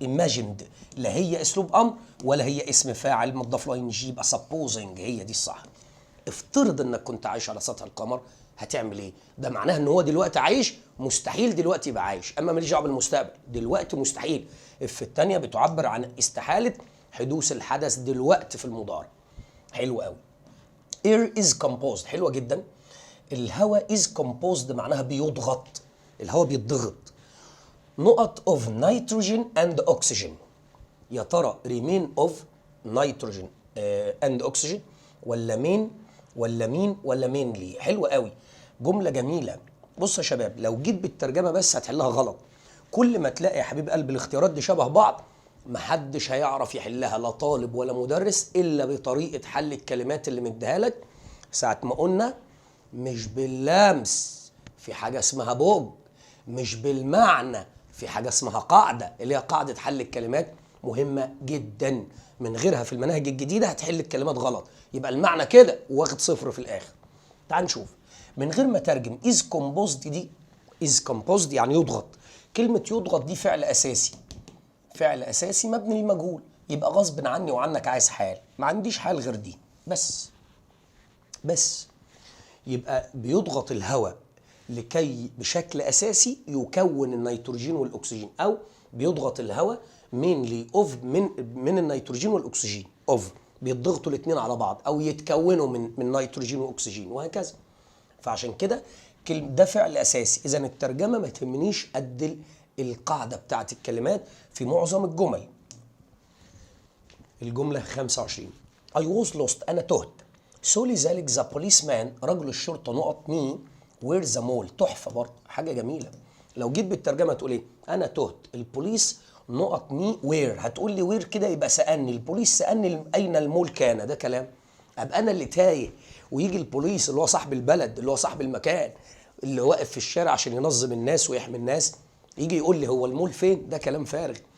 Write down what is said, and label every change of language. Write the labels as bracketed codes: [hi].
[ar] imagined لا هي اسلوب امر ولا هي اسم فاعل مضاف له اي ان جي، يبقى supposing هي دي الصح. افترض انك كنت عايش على سطح القمر، هتعمل ايه؟ ده معناه ان هو دلوقتي عايش، مستحيل دلوقتي يبقى عايش، اما ماليش دعوه بالمستقبل، دلوقتي مستحيل. في الثانيه بتعبر عن استحاله حدوث الحدث دلوقتي في المضارع. حلو قوي. [en] air is composed، [ar] حلوه جدا. الهواء is composed معناها بيضغط، الهواء بيتضغط. نقط [en] of nitrogen and oxygen، [ar] يا ترى [en] remain of nitrogen and oxygen [ar] ولا مين ولا مين ولا mainly؟ حلوة قوي، جملة جميلة. بص يا شباب، لو جيت بالترجمة بس هتحلها غلط. كل ما تلاقي يا حبيب قلب الاختيارات دي شبه بعض، محدش هيعرف يحلها، لا طالب ولا مدرس، إلا بطريقة حل الكلمات اللي مديها لك. ساعة ما قلنا مش باللمس، في حاجة اسمها بوج، مش بالمعنى، في حاجة اسمها قاعدة، اللي هي قاعدة حل الكلمات، مهمة جدا. من غيرها في المناهج الجديدة هتحل الكلمات غلط، يبقى المعنى كده واخد صفر في الآخر. تعال نشوف من غير ما ترجم. is composed دي is composed يعني يضغط. كلمة يضغط دي فعل أساسي، فعل أساسي مبني للمجهول، يبقى غصب عني وعنك عايز حال، ما عنديش حال غير دي بس يبقى بيضغط الهواء لكي بشكل أساسي يكون النيتروجين والأكسجين، أو بيضغط الهواء mainly of من النيتروجين والأكسجين of بيتضغطوا الاثنين على بعض او يتكونوا من نيتروجين واكسجين وهكذا. فعشان كده ده فعل اساسي. اذا الترجمه ما تهمنيش قد القاعده بتاعت الكلمات في معظم الجمل. [en] الجمله 25 I was lost [ar] انا تهت. [en] so [ar] لذلك [en] the policeman [ar] رجل الشرطه نقط [en] me where the mall. [ar] تحفه برضه، حاجه جميله. لو جيت بالترجمه تقول ايه؟ انا تهت، البوليس نقط مي وير. هتقول لي وير كده يبقى سالني، البوليس سالني اين المول كان. ده كلام؟ ابقى انا اللي تايه ويجي البوليس اللي هو صاحب البلد اللي هو صاحب المكان اللي واقف في الشارع عشان ينظم الناس ويحمي الناس يجي يقول لي هو المول فين؟ ده كلام فارغ.